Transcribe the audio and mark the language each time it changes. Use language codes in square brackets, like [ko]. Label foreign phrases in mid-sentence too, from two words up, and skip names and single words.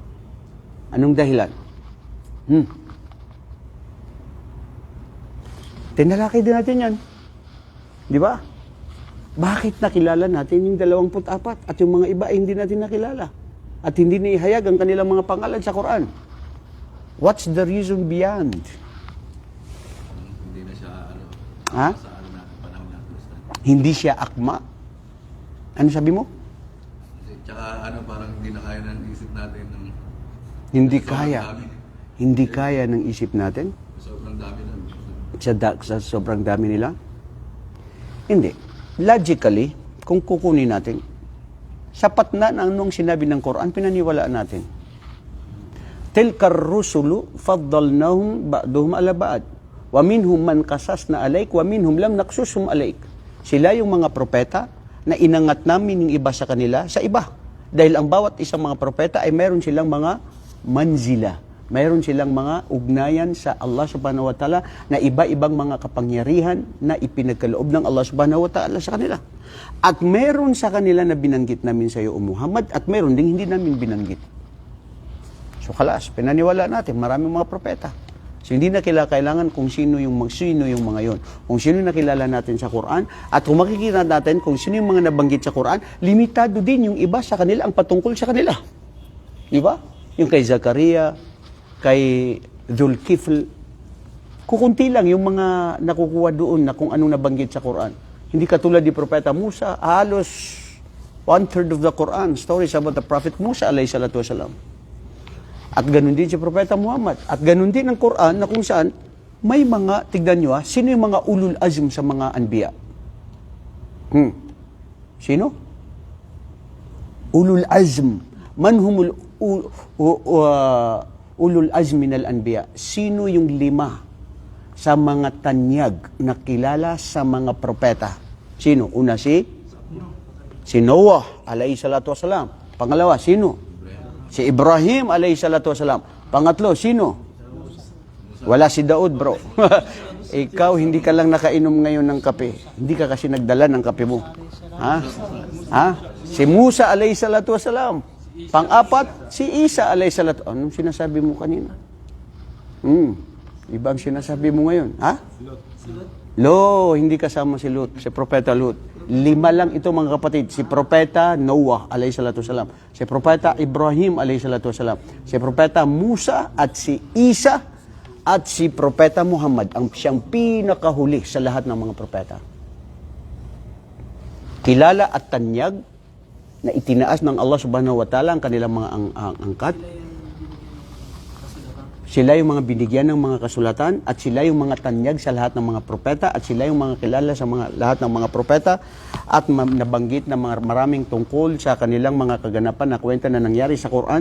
[tl] Anong dahilan? Tinalakay din natin yan. Di ba? Bakit nakilala natin yung 24 at yung mga iba ay hindi natin nakilala? At hindi naihayag ang kanilang mga pangalan sa Quran? [en] What's the reason beyond? [tl] Hindi na siya, Hindi siya akma? Ano sabi mo? Tsaka parang hindi na kaya ng isip natin. Hindi kaya. Hindi kaya ng isip natin? Sobrang dami na. Sa sobrang dami nila? Hindi. Logically, kung kukunin natin, sapat na anong sinabi ng Quran, pinaniwalaan natin. [ar] تلك الرسل فضلنا بعضهم على بعض. ومنهم من قصصنا عليك ومنهم لم نقصصهم عليك. [tl] Sila yung mga propeta na inangat namin yung iba sa kanila sa iba. Dahil ang bawat isang mga propeta ay mayroon silang mga manzila. Mayroon silang mga ugnayan sa Allah [ar] سبحانه وتعالى [tl] na iba-ibang mga kapangyarihan na ipinagkaloob ng Allah [ar] سبحانه وتعالى [tl] sa kanila. At mayroon sa kanila na binanggit namin sa iyo, O Muhammad, at mayroon ding hindi namin binanggit. So kalas, pinaniwala natin, maraming mga propeta. So hindi na kailangan kung sino yung mga yon. Kung sino yung nakilala natin sa Quran, at kung makikita natin kung sino yung mga nabanggit sa Quran, limitado din yung iba sa kanila, ang patungkol sa kanila. Di ba? Yung kay Zakaria, kay Dhul-Kifl, kukunti lang yung mga nakukuha doon na kung anong nabanggit sa Quran. Hindi katulad ni Propeta Musa, halos 1/3 [en] of the Quran, stories about the Prophet Musa [ar] عليه الصلاة والسلام. [tl] At ganun din si Propeta Muhammad. At ganun din ang Quran na kung saan may mga, tignan nyo sino yung mga [ar] أولو العزم [tl] sa mga anbiya? Sino? [ar] أولو العزم. من هم أولو العزم من الأنبياء? [tl] Sino yung 5 sa mga tanyag na kilala sa mga propeta? Sino? Una si Noah [ar] عليه الصلاة والسلام. [tl] Pangalawa, sino? Si Ibrahim [ar] عليه الصلاة والسلام. [tl] Pangatlo, sino? Wala si Daud, bro. Ikaw, hindi ka lang nakainom ngayon ng kape. Hindi ka kasi nagdala ng kape mo. Ha? Si Musa [ar] عليه الصلاة والسلام. [tl] Pang-apat, si Isa [ar] عليه الصلاة. [tl] Anong sinasabi mo kanina? Ibang sinasabi mo ngayon. Ha? Hindi kasama si Lut, si Propeta Lut. 5 lang ito mga kapatid. Si Propeta Noah [ar] عليه الصلاة والسلام. [tl] Si Propeta Ibrahim [ar] عليه الصلاة والسلام. [tl] Si Propeta Musa at si Isa at si Propeta Muhammad ang siyang pinakahuli sa lahat ng mga propeta. Kilala at tanyag na itinaas ng Allah [ar] سبحانه وتعالى [tl] ang kanilang mga angkat. Sila yung mga binigyan ng mga kasulatan at sila yung mga tanyag sa lahat ng mga propeta at sila yung mga kilala sa lahat ng mga propeta at nabanggit na maraming tungkol sa kanilang mga kaganapan na kwenta na nangyari sa Quran.